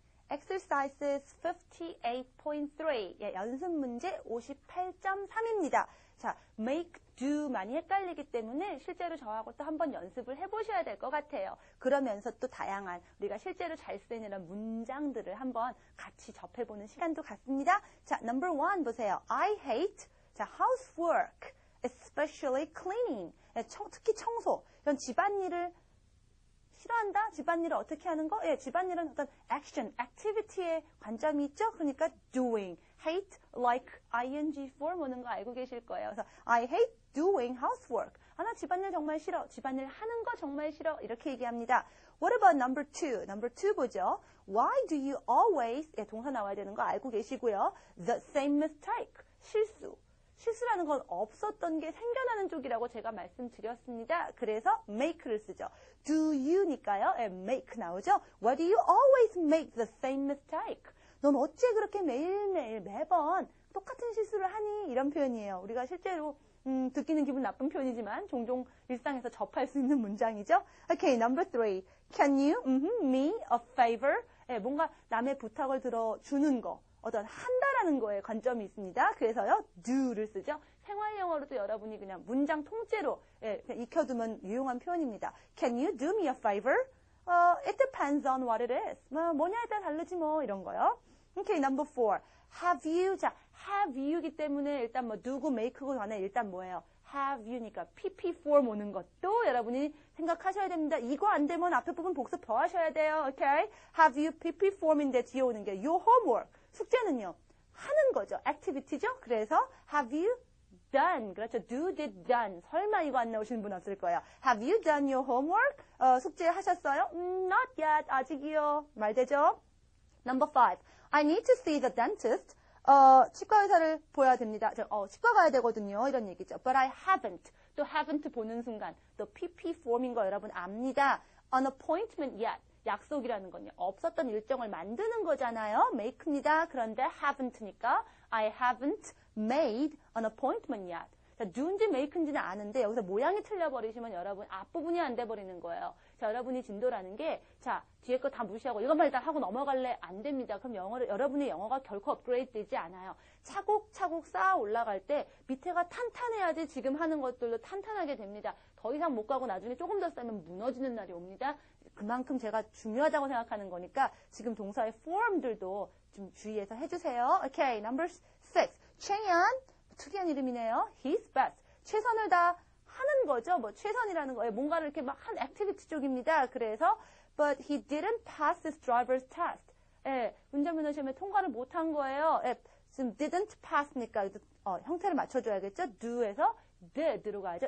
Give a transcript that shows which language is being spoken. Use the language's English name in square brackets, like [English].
[English] Exercises 58.3 [Korean] 연습 문제 58.3입니다. 자, make, do 많이 헷갈리기 때문에 실제로 저하고 또 한번 연습을 해보셔야 될 것 같아요. 그러면서 또 다양한 우리가 실제로 잘 쓰는 이런 문장들을 한번 같이 접해보는 시간도 갖습니다. 자, [English] number 1 [Korean] 보세요. [English] I hate housework, especially cleaning. [Korean] 특히 청소. 이런 집안일을 싫어한다? 집안일을 어떻게 하는 거? 집안일은 어떤 action, activity의 관점이 있죠? 그러니까 doing, hate, like, ing form 오는 거 알고 계실 거예요. 그래서 [English] I hate doing housework. [Korean] 나 집안일 정말 싫어. 집안일 하는 거 정말 싫어. 이렇게 얘기합니다. [English] What about number 2? Number 2 [Korean] 보죠. [English] Why do you always, [Korean] 동사 나와야 되는 거 알고 계시고요. [English] The same mistake, [Korean] 실수. 실수라는 건 없었던 게 생겨나는 쪽이라고 제가 말씀드렸습니다. 그래서 make를 쓰죠. [English] do you [Korean] 니까요. make 나오죠. [English] Why do you always make the same mistake? [Korean] 넌 어째 그렇게 매일매일 매번 똑같은 실수를 하니? 이런 표현이에요. 우리가 실제로 듣기는 기분 나쁜 표현이지만 종종 일상에서 접할 수 있는 문장이죠. [English] Okay, number 3. Can you me a favor? [Korean] 뭔가 남의 부탁을 들어주는 거, 어떤 한다라는 거에 관점이 있습니다. 그래서요, do를 쓰죠. 생활 영어로도 여러분이 그냥 문장 통째로 그냥 익혀두면 유용한 표현입니다. [English] Can you do me a favor? It depends on what it is. [Korean] 뭐냐에 따라 다르지 뭐 이런 거요. [English] Okay, number 4. Have you? [Korean] 자, [English] have you [Korean] 이기 때문에 일단 뭐 누구 make고 전에 일단 뭐예요? [English] have you [Korean] 니까 pp form 오는 것도 여러분이 생각하셔야 됩니다. 이거 안 되면 앞에 부분 복습 더 하셔야 돼요. [English] Okay? Have you pp form인데 [Korean] 뒤에 오는 게 [English] your homework. [Korean] 숙제는요. 하는 거죠. activity죠. 그래서 [English] have you done. [Korean] 그렇죠. [English] do, did, done. [Korean] 설마 이거 안 나오시는 분 없을 거예요. [English] Have you done your homework? [Korean] 숙제 하셨어요? [English] Not yet. [Korean] 아직이요. 말 되죠? [English] Number 5. I need to see the dentist. [Korean] 치과 의사를 보아야 됩니다. 치과 가야 되거든요. 이런 얘기죠. [English] But I haven't. [Korean] 또 haven't 보는 순간 또 PP form인 거 여러분 압니다. [English] An appointment yet. [Korean] 약속이라는 건요. 없었던 일정을 만드는 거잖아요. make입니다. 그런데 [English] haven't니까 I haven't made an appointment yet. [Korean] 자, do인지 make인지는 아는데 여기서 모양이 틀려버리시면 여러분 앞부분이 안 돼버리는 거예요. 자, 여러분이 진도라는 게 자, 뒤에 거 다 무시하고 이것만 일단 하고 넘어갈래? 안 됩니다. 그럼 여러분의 영어가 결코 업그레이드 되지 않아요. 차곡차곡 쌓아 올라갈 때 밑에가 탄탄해야지 지금 하는 것들도 탄탄하게 됩니다. 더 이상 못 가고 나중에 조금 더 쌓으면 무너지는 날이 옵니다. 그만큼 제가 중요하다고 생각하는 거니까 지금 동사의 form들도 좀 주의해서 해주세요. [English] Okay, number 6. [Korean] 최연. 특이한 이름이네요. [English] His best. [Korean] 최선을 다 하는 거죠. 뭐 최선이라는 거예요. 뭔가를 이렇게 막 한 액티비티 쪽입니다. 그래서 [English] but he didn't pass his driver's test. [Korean] 운전면허 시험에 통과를 못한 거예요. 지금 didn't pass니까 형태를 맞춰줘야겠죠. do에서 did로 가야죠.